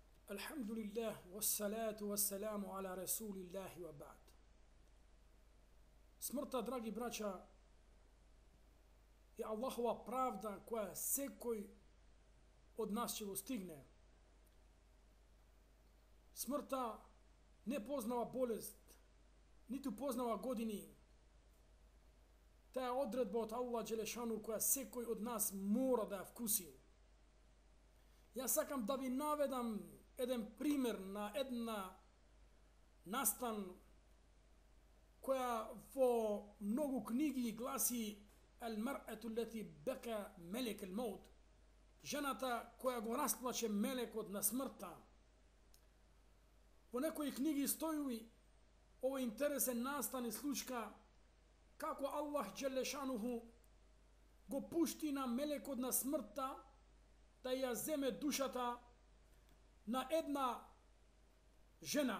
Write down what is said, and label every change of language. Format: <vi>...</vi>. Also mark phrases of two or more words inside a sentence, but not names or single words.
<ar>الحمد لله والصلاة والسلام على رسول الله وبعد.</ar> <mk>Смртта, драги браќа, е Аллахова правда која секој од нас ќе го стигне. Смртта не познава болест, ниту познава години. Таа е одредба од Аллах Джелешану која секој од нас мора да ја вкуси. Јас сакам да ви наведам еден пример на една настан која во многу книги гласи</mk> <ar>المرأة التي بكى ملك الموت,</ar> <mk>жената која го расплаче мелекот на смртта. Во некои книги стои овој интересен настан и случка како Аллах Джелешануху го пушти на мелекот на смртта да ја земе душата на една жена.</mk>